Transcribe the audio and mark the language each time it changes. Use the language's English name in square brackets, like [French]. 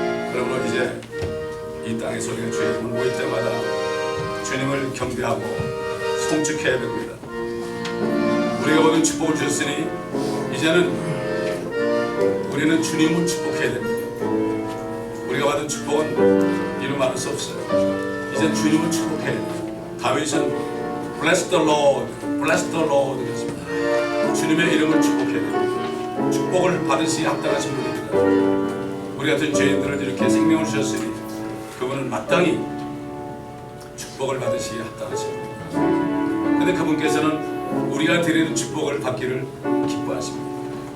[Korean] 그러므로 이제 이 땅의 소리가 주의 이름을 모일 때마다 주님을 경배하고 송축해야 됩니다. 우리가 받은 축복을 주셨으니 이제는 우리는 주님을 축복해야 됩니다. 우리가 받은 축복은 이루 말할 수 없어요. 이제는 주님을 축복해야 됩니다. [English] 다윗은 Bless the Lord, Bless the Lord [Korean] 그랬습니다. 주님의 이름을 축복해야 됩니다. 축복을 받으시기 합당하신 분입니다. 우리 같은 죄인들을 이렇게 생명을 주셨으니 그분은 마땅히 축복을 받으시기 합당하신 분입니다. 그런데 그분께서는 우리가 드리는 축복을 받기를 기뻐하십니다.